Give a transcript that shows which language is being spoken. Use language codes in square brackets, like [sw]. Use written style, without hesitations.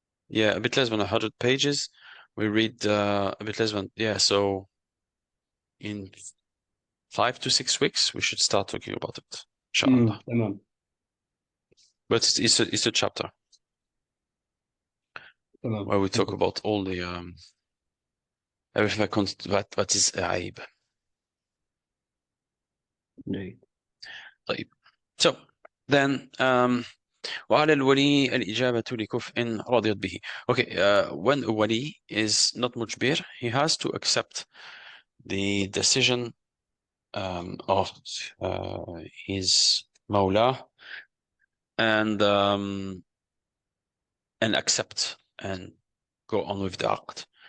[en] Yeah, a bit less than 100 pages. We read a bit less than, yeah, so in 5 to 6 weeks we should start talking about it, inshallah. But it's a chapter where we talk about all the everything that is عيب. [ar] طيب. [en] So then [ar] وعلى الولي الإجابة لكفء رضيت به. [en] Okay, when a wali is not مجبر, he has to accept the decision of his mawla and accept and go on with the aqd.